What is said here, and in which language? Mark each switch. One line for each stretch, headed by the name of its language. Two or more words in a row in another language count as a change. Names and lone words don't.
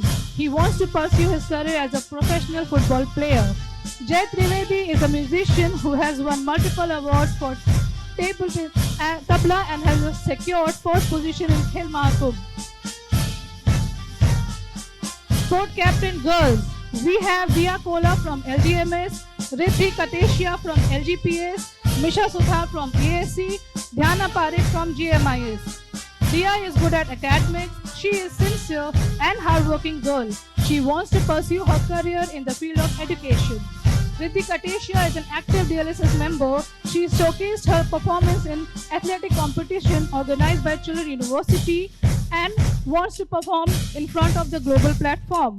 English: He wants to pursue his career as a professional football player. Jay Trivedi is a musician who has won multiple awards for tabla and has secured fourth position in Khel Mahakumbh. Sport Captain Girls, we have Dia Kola from LGMS, Riddhi Kateshia from LGPS, Misha Sudhar from ASC, Dhyana Parekh from GMIS. Dia is good at academics. She is sincere and hardworking girl. She wants to pursue her career in the field of education. Riddhi Kateshia is an active DLSS member. She showcased her performance in athletic competition organized by Children University and wants to perform in front of the global platform.